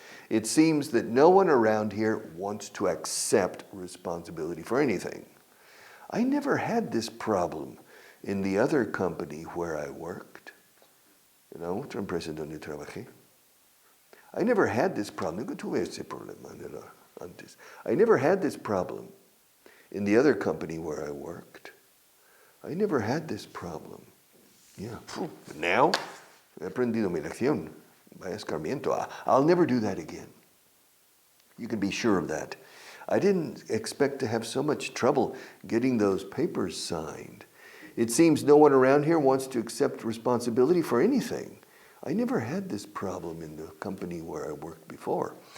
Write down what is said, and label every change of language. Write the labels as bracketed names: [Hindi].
[English] It seems that no one around here wants to accept responsibility for anything. I never had this problem in the other company where I worked. [Spanish] Otra empresa donde trabajé. [English] I never had this problem. [Spanish] Nunca tuve ese problema antes. [English] I never had this problem in the other company where I worked. I never had this problem. Yeah. [Spanish] Now, he aprendido mi lección. Vaya escarmiento. [English] I'll never do that again. You can be sure of that. I didn't expect to have so much trouble getting those papers signed. It seems no one around here wants to accept responsibility for anything. I never had this problem in the company where I worked before.